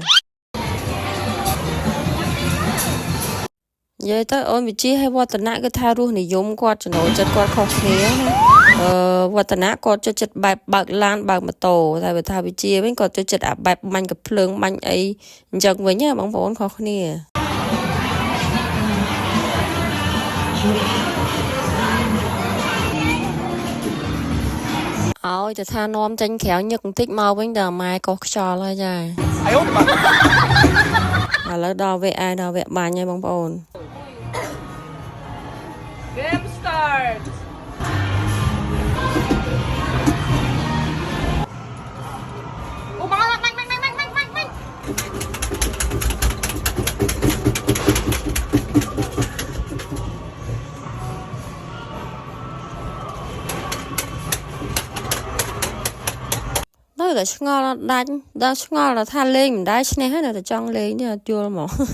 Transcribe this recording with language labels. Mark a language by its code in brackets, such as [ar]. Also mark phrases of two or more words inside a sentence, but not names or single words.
[km] និយាយទៅអូនវិជាឲ្យវឌ្ឍនៈគឺថារស់និយមគាត់ចំណូលចិត្តគាត់ខុសគ្នាណាវឌ្ឍនៈគាត់ចូលចិត្តបែបបើកឡានបើកម៉ូតូតែបើថាវិជាវិញគាត់ចូលចិត្តអាបែបបាញ់កាភ្លើងបាញ់អីអញ្ចឹងវិញណាបងប្អូនខុសគ្នាឲ្យតែថានាំចេញក្រៅញឹកបន្តិចមកវិញដល់ម៉ែកោះខ្យល់ហើយចា [zh] 哎呦我的妈！ [km] ឥឡូវដល់វគ្គឯដល់វគ្គបាញ់ហើយបងប្អូន [en] Game start [zh] 我妈了，慢！ [km] ដល់តែឆ្ងល់ដាច់ដល់ឆ្ងល់ថាលេងមិនដែរឈ្នះហើយនៅតែចង់លេងទេអត់យល់ហ្មង